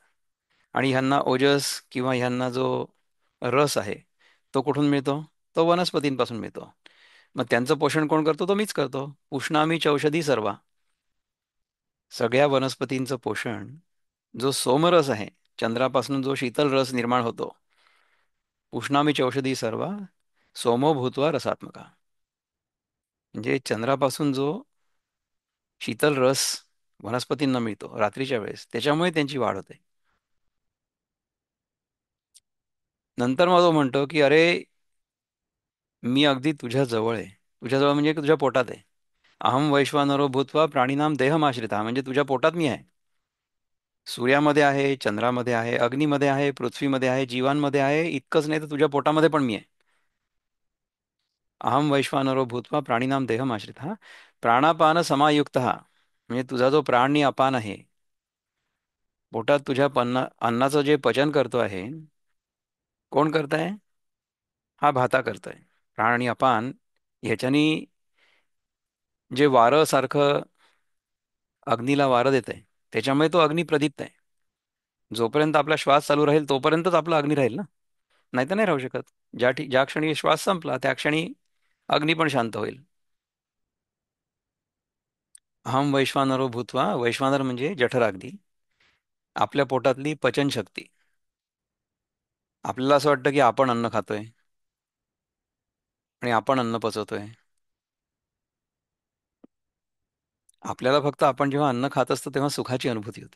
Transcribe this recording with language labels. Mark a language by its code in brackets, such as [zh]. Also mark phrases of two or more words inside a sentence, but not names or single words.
[mr] आणि ह्यांना ओजस किंवा ह्यांना जो रस आहे तो कुठून मिळतो? तो वनस्पतींपासून मिळतो. मग त्यांचं पोषण कोण करतो? तो मीच करतो. [sa] पुष्णामी चौषधी सर्वा. [mr] सगळ्या वनस्पतींचं पोषण जो सोमरस आहे, चंद्रापासून जो शीतल रस निर्माण होतो, [sa] पुष्णामी चौषधी सर्वा सोमो भूत्वा रसात्मका. [mr] म्हणजे चंद्रापासून जो शीतल रस वनस्पतींना मिळतो रात्रीच्या वेळेस, त्याच्यामुळे त्यांची वाढ होते. नंतर मग तो म्हणतो की अरे, मी अगदी तुझ्या जवळ आहे. तुझ्या जवळ म्हणजे तुझ्या पोटात आहे. [sa] अहम वैश्वानरो भूत्वा प्राणीनाम देहमाश्रिता, [mr] म्हणजे तुझ्या पोटात मी आहे. सूर्यामध्ये आहे, चंद्रामध्ये आहे, अग्नीमध्ये आहे, पृथ्वीमध्ये आहे, जीवांमध्ये आहे. इतकंच नाही तर तुझ्या पोटामध्ये पण मी आहे. [sa] अहम वैश्वानरो भूत्वा प्राणीनाम देहमाश्रिता प्राणापान समायुक्त, [mr] म्हणजे तुझा जो प्राण आणि अपान आहे पोटात तुझ्या अन्नाचं जे पचन करतो आहे, कोण करताय? हा भाता करतोय. प्राण आणि अपान ह्याच्यानी जे वारं सारखं अग्नीला वारं देत आहे, त्याच्यामुळे तो अग्नी प्रदीप्त आहे. जोपर्यंत आपला श्वास चालू राहील तोपर्यंतच आपला अग्नी राहील ना. नाही तर नाही राहू शकत. ज्या क्षणी श्वास संपला त्या क्षणी अग्नी पण शांत होईल. [sa] अहम वैश्वानरो भूत्वा, [mr] वैश्वानर म्हणजे जठराग्नी, आपल्या पोटातली पचन शक्ती. आपल्याला असं वाटतं की आपण अन्न खातोय आणि आपण अन्न पचवतोय. आपल्याला फक्त आपण जेव्हा अन्न खात असतो तेव्हा सुखाची अनुभूती होते.